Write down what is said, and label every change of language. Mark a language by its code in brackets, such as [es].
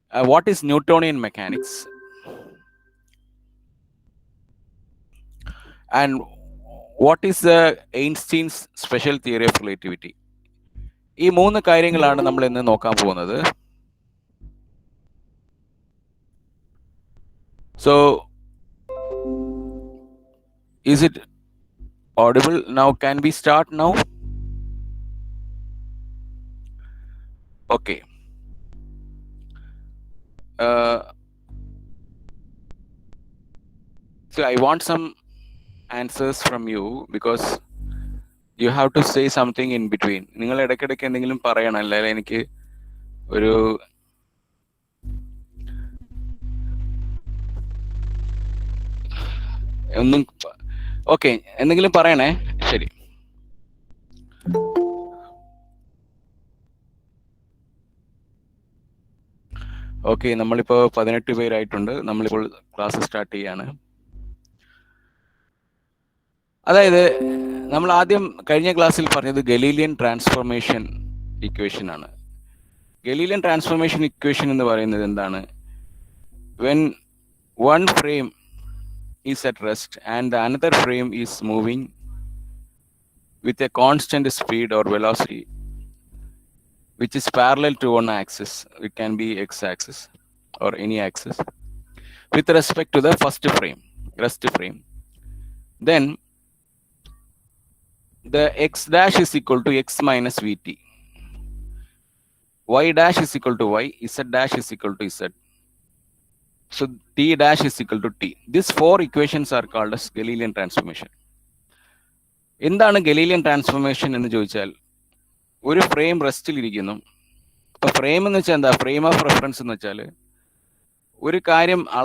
[en] what is Newtonian mechanics, and what is the Einstein's special theory of relativity? [ml] ഈ മൂന്ന് കാര്യങ്ങളാണ് നമ്മൾ ഇന്ന് നോക്കാൻ പോകുന്നത്. [en] So, is it audible now? Can we start now? Okay. So I want some answers from you because you have to say something in between. [ml] നിങ്ങൾ ഇടയ്ക്കിടയ്ക്ക് എന്തെങ്കിലും പറയണം, അല്ലെങ്കിൽ എനിക്ക് ഒരു ഒന്നും. ഓക്കെ, എന്തെങ്കിലും പറയണേ. ശരി. ഓക്കെ, നമ്മളിപ്പോൾ 18 പേരായിട്ടുണ്ട്. നമ്മളിപ്പോൾ ക്ലാസ് സ്റ്റാർട്ട് ചെയ്യാണ്. അതായത് നമ്മൾ ആദ്യം കഴിഞ്ഞ ക്ലാസ്സിൽ പറഞ്ഞത് ഗലീലിയൻ ട്രാൻസ്ഫോർമേഷൻ ഇക്വേഷൻ ആണ്. ഗലീലിയൻ ട്രാൻസ്ഫോർമേഷൻ ഇക്വേഷൻ എന്ന് പറയുന്നത് എന്താണ്? [en] When one frame is at rest and the another frame is moving with a constant speed or velocity which is parallel to one axis, it can be x-axis or any axis, with respect to the first frame, rest frame, then the x dash is equal to x minus vt, y dash is equal to y, z dash is equal to z. So t dash is equal to t. These four equations are called as Galilean transformation. [ml] എന്താണ് Galilean transformation എന്ന് ചോദിച്ചാൽ, ഒരു frame റെസ്റ്റിൽ ഇരിക്കുന്നു. അപ്പൊ frame എന്ന് വെച്ചാൽ എന്താ? Frame of reference എന്ന് വെച്ചാൽ ഒരു കാര്യം